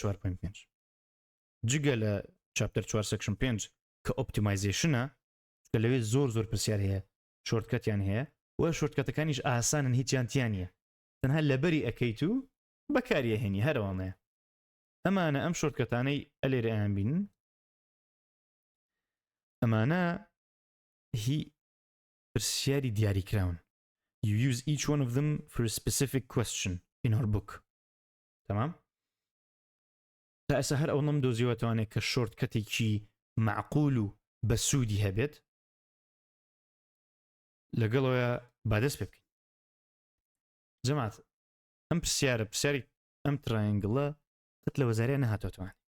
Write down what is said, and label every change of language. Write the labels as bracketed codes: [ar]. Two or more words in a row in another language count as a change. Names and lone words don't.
[ckb] 4.5 جگە لە چاپتەر 4 سەکشن 5 کە ئۆپتیمایزیشنە کە لەوێ زۆر پرسیار هەیە شۆرتکەتیان هەیە و شۆرتکەتەکانیش ئاسانن هیچیان تیانە تەنها لەبەری ئەەکەیت و بەکاریە هێنی هەرەوەڵەیە ئەمانە ئەم شۆرتکەتانەی ئەلێرە ئەیان بینن ئەمانە هی پرسیاری دیاریکراون. [en] You use each one of them for a specific question in our book. [ckb] تمام؟ تا ئێستا هەر ئەو نەم دۆزیوەتوانێت کە شۆرتکەتێکی معقول و بەسوودی هەبێت لەگەڵەوە بادەست پێ بکەین. جەماعەت ئەم پرسیاری ئەم ترایەنگڵە قەت لە وەزارە نەهاتۆتوانێت.